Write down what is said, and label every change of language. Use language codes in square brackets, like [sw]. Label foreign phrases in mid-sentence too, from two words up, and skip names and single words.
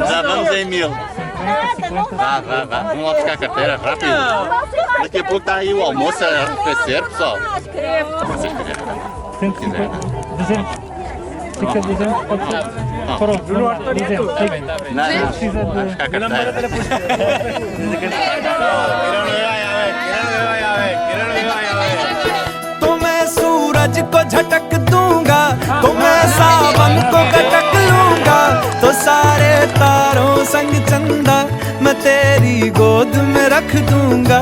[pt] Já vamos em 1000. Vá. Vamos lá buscar a carteira, rápido. Daqui a pouco está aí o almoço a arrefecer, pessoal. 150. 200. Fica 200, pode ser. Pronto, 200. Não, Precisa vai de... buscar a carteira. [hi] तो मैं सूरज को झटक दूंगा, तो मैं सावन को कटक लूंगा, तो सारे तारों संग चंदा मैं तेरी तेरी गोद में रख दूंगा।